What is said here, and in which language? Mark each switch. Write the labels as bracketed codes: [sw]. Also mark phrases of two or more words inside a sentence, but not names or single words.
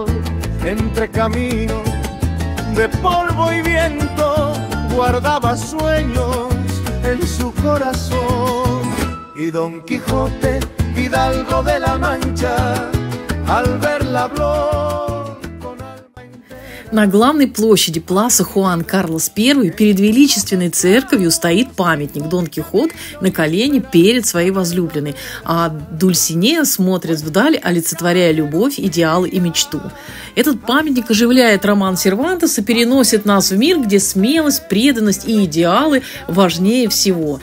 [es] Entre caminos de polvo y viento, guardaba sueños en su corazón. Y Don Quijote, hidalgo de la Mancha, al verla habló. [ru] На главной площади Пласа Хуан Карлос I перед величественной церковью стоит памятник. Дон Кихот на колени перед своей возлюбленной, а Дульсинея смотрит вдаль, олицетворяя любовь, идеалы и мечту. Этот памятник оживляет роман Сервантеса, переносит нас в мир, где смелость, преданность и идеалы важнее всего.